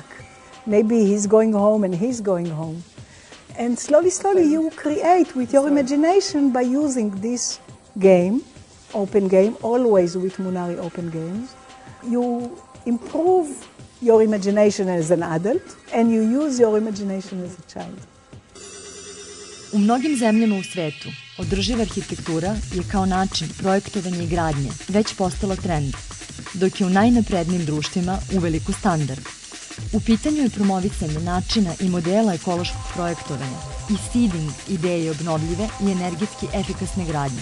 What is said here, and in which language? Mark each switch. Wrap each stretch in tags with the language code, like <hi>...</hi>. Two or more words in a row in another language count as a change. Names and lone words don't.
<en>Maybe he's going home and he's going home. And slowly you create with your imagination by using this game, open game, always with Munari open games. You improve your imagination as an adult and you use your imagination as a child.</en> <sr>U mnogim zemljama u svetu održiva arhitektura je kao način projektovanja i gradnje već postala trend, dok je u najnaprednijim društvima uveliko standard. U pitanju je promovisanje načina i modela ekološkog projektovanja i seeding ideje obnovljive i energetski efikasne gradnje.</sr>